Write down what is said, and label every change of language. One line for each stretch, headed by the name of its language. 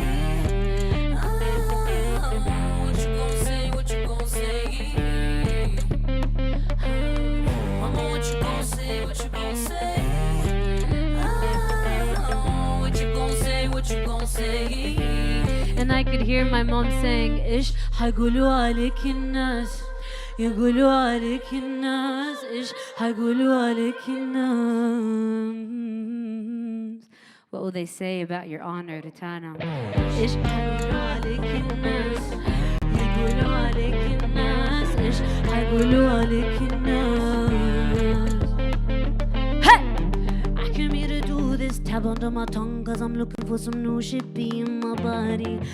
English: What you gon' say, what you gon' say? Mama, what you gon' say, what you gon' say? What you gon' say, what you gon' say? And I could hear my mom saying,
Arabic: Ish, هيقولوا عليك الناس يقولوا عليك الناس إيش هيقولوا عليك الناس.
English: What will they say about your honor, Rotana?
Arabic: إيش هيقولوا عليك الناس يقولوا عليك الناس إيش هيقولوا عليك الناس. Hey!
English: I came here to do this, tap under my tongue, cause I'm looking for some new shit be in my body.